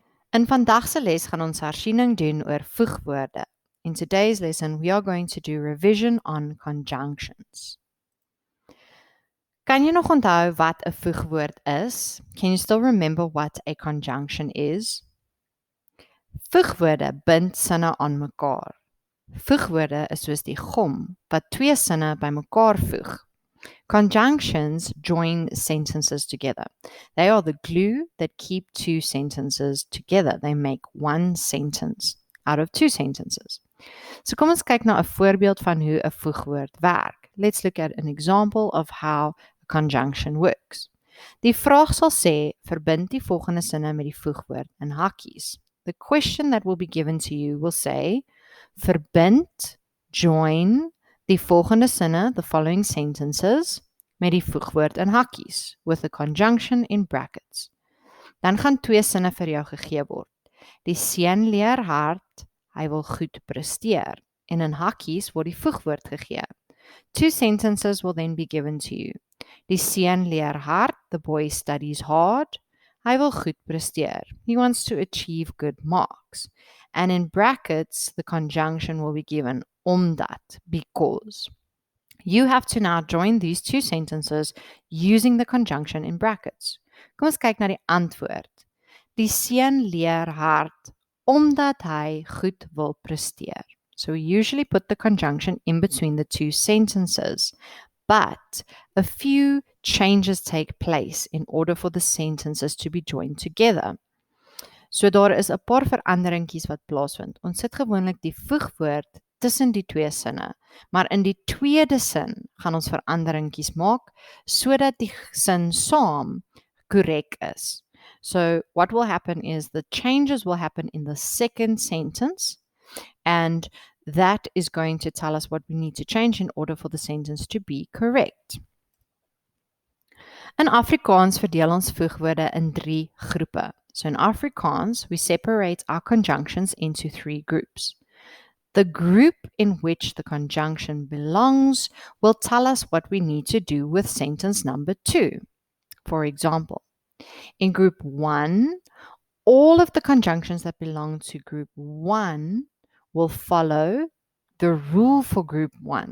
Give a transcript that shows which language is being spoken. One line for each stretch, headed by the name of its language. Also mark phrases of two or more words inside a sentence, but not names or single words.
Afrikaans: In vandag se les gaan ons hersiening doen oor voegwoorde.
English: In today's lesson, we are going to do revision on conjunctions.
Afrikaans: Kan jy nog onthou wat 'n voegwoord is?
English: Can you still remember what a conjunction is?
Afrikaans: Voegwoorde bind sinne aan mekaar. Voegwoorde is soos die gom wat twee sinne bymekaar voeg.
English: Conjunctions join sentences together. They are the glue that keep two sentences together. They make one sentence out of two sentences.
Afrikaans: So kom ons kyk na 'n voorbeeld van hoe 'n voegwoord werk.
English: Let's look at an example of how a conjunction works.
Afrikaans: Die vraag sal sê, verbind die volgende sinne met die voegwoord in hakkies.
English: The question that will be given to you will say,
Afrikaans: verbind, join, die volgende sinne,
English: the following sentences,
Afrikaans: met die voegwoord in hakkies,
English: with a conjunction in brackets.
Afrikaans: Dan gaan twee sinne vir jou gegee word. Die seun leer hard, hy wil goed presteer. En in hakkies word die voegwoord gegee.
English: Two sentences will then be given to you.
Afrikaans: Die seun leer hard,
English: the boy studies hard,
Afrikaans: hy wil goed presteer.
English: He wants to achieve good marks. And in brackets, the conjunction will be given omdat, because. You have to now join these two sentences using the conjunction in brackets.
Afrikaans: Kom ons kyk na die antwoord. Die seun leer hard omdat hy goed wil presteer.
English: So we usually put the conjunction in between the two sentences, but a few changes take place in order for the sentences to be joined together.
Afrikaans: So daar is 'n paar veranderingkies wat plaasvind. Ons sit gewoonlik die voegwoord tussen die twee sinne, maar in die tweede sin gaan ons veranderingkies maak sodat die sin saam korrek is.
English: So what will happen is the changes will happen in the second sentence, and that is going to tell us what we need to change in order for the sentence to be correct.
Afrikaans: In Afrikaans verdeel ons voegwoorde in 3 groepe.
English: So in Afrikaans, we separate our conjunctions into 3 groups. The group in which the conjunction belongs will tell us what we need to do with sentence number 2. For example, in group 1, all of the conjunctions that belong to group 1 will follow the rule for group 1.